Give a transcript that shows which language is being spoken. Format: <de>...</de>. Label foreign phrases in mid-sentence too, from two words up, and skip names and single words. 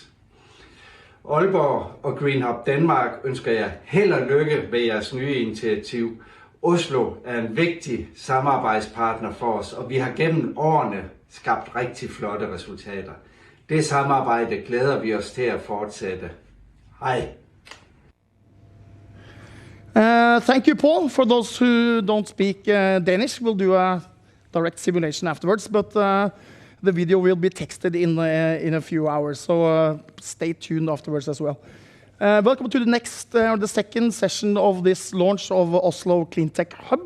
<da>Aalborg og Green Hub Danmark ønsker jer held og lykke med jeres nye initiativ. Oslo er en vigtig samarbejdspartner for os, og vi har gennem årene skabt rigtig flotte resultater. Det samarbejde glæder vi os til at fortsætte. Hej.</da> <en>Thank you, Paul. For those who don't speak Danish, we'll do a direct simulation afterwards, but the video will be texted in a few hours, so stay tuned afterwards as well. Welcome to the next, the second session of this launch of Oslo Cleantech Hub.</en>